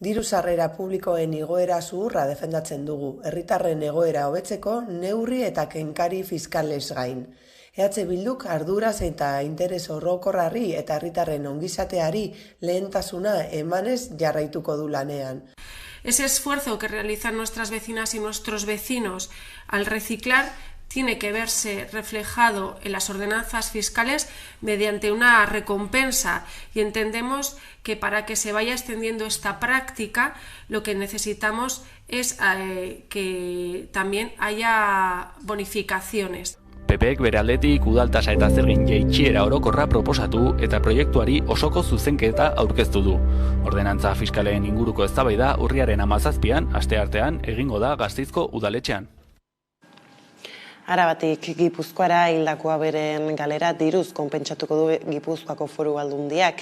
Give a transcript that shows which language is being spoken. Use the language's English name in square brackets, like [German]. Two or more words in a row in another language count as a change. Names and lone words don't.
[Basque] Diru sarrera publikoen igoera zuhurra defendatzen dugu, herritarren egoera hobetzeko neurri eta kenkari fiskales gain. EH Bilduk arduraz eta interes orokorrari eta herritarren ongizateari lehentasuna emanez jarraituko du lanean. [Spanish] Ese esfuerzo que realizan nuestras vecinas y nuestros vecinos al reciclar tiene que verse reflejado en las ordenanzas fiscales mediante una recompensa y entendemos que para que se vaya extendiendo esta práctica lo que necesitamos es que también haya bonificaciones. [Basque] PPek bere aldetik udal-tasa eta zergen jaitsiera orokorra proposatu eta proiektuari osoko zuzenketa aurkeztu du. Ordenantza fiskalen inguruko eztabaida urriaren 17an, asteartean, egingo da Gasteizko udaletxean. Arabatik Gipuzkoara hildakoa beren galera diruz konpentsatuko du Gipuzkoako Foru Aldundiak.